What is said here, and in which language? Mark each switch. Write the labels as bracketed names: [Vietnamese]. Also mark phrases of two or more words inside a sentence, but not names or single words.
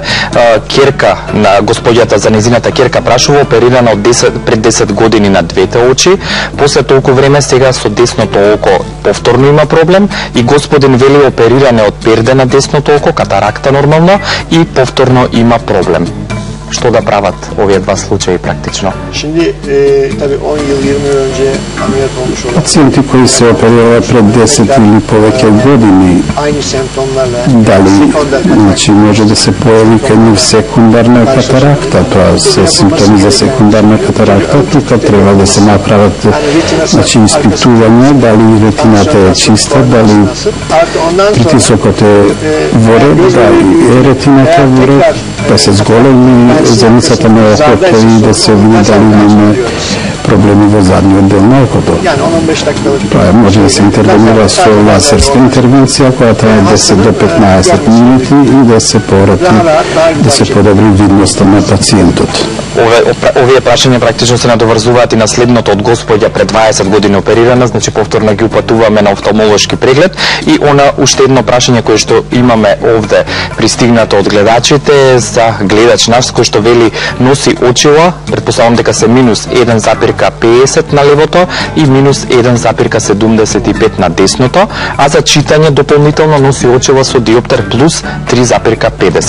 [Macedonian] Керка на госпоѓата за незината керка прашува, оперирана пред 10 години на двете очи, после толку време сега со десното око повторно има проблем и господин вели опериране од перде на десното око, катаракта нормално и повторно има проблем. Што да прават овие два случаи практично? [Turkish] şimdi tabii 10 yıl 20 yıl önce ameliyat olmuş olan [Macedonian] Пациенти кои се оперираа пред 10 или повеќе години, [Turkish] aynı semptomlarla [Macedonian] дали значи може да се појави кај нив секундарна катаракта, тоа се симптоми за секундарна катаракта, тука треба да се направат значи испитување дали ретината е чиста, дали притисокот е во ред, дали е ретината во ред, да се зголеми зеницата на окото и да се види дали имаме проблеми во задниот дел на окото. [Turkish] yani 10-15 dakikalık [Macedonian] Тоа може да се интервенира со лазерска интервенција која трае 10 до 15 минути и да се порати, да се подобри видноста на пациентот. Овие прашања практично се надоврзуваат и на следното од господја пред 20 години оперирана, значи повторно ги упатуваме на офталмолошки преглед и она уште едно прашање кое што имаме овде пристигнато од гледачите за гледач наш кој што вели носи очила, претпоставам дека се минус 1,50 на левото и минус 1,75 на десното, а за читање дополнително носи очила со диоптер плюс 3,50.